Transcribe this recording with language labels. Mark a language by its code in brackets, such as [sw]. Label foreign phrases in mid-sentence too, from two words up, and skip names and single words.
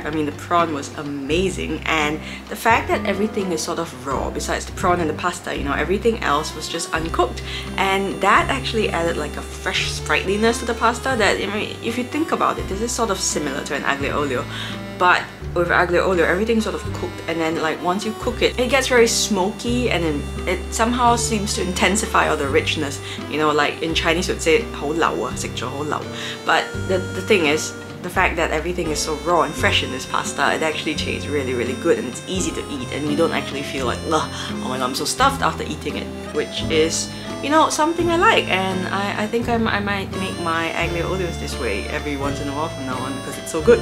[en] I mean, the prawn was amazing, and the fact that everything is sort of raw, besides the prawn and the pasta, you know, everything else was just uncooked, and that actually added like a fresh sprightliness to the pasta that, I mean, if you think about it, this is sort of similar to an aglio olio, but with aglio olio, everything's sort of cooked, and then like once you cook it, it gets very smoky, and then it somehow seems to intensify all the richness. You know, like in Chinese would say [yue] 好老啊, 食咗好老. [en] But the thing is, the fact that everything is so raw and fresh in this pasta, it actually tastes really, really good, and it's easy to eat, and you don't actually feel like, oh my god, I'm so stuffed after eating it, which is, you know, something I like, and I think I might make my aglio olios this way every once in a while from now on because it's so good.